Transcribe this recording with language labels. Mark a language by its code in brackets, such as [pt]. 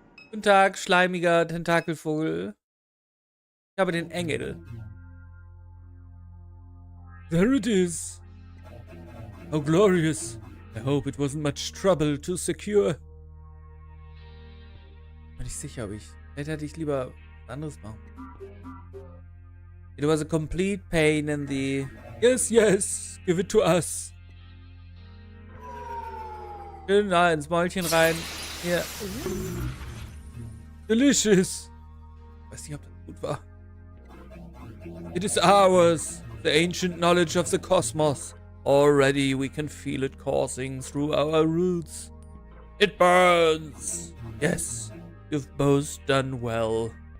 [de] Guten Tag, schleimiger Tentakelvogel. Ich habe den Engel. [en] There it is. How glorious. I hope it wasn't much trouble to secure. [de] Bin ich sicher, ob ich... Vielleicht hätte ich lieber was anderes machen. [en] It was a complete pain in the... Yes, yes, give it to us. [de] Schön da ins Mäulchen rein. Hier. [en] Delicious. [de] Ich weiß nicht, ob das gut war. [en] It is ours, the ancient knowledge of the cosmos. Already we can feel it coursing through our roots. It burns. Yes, you've both done well.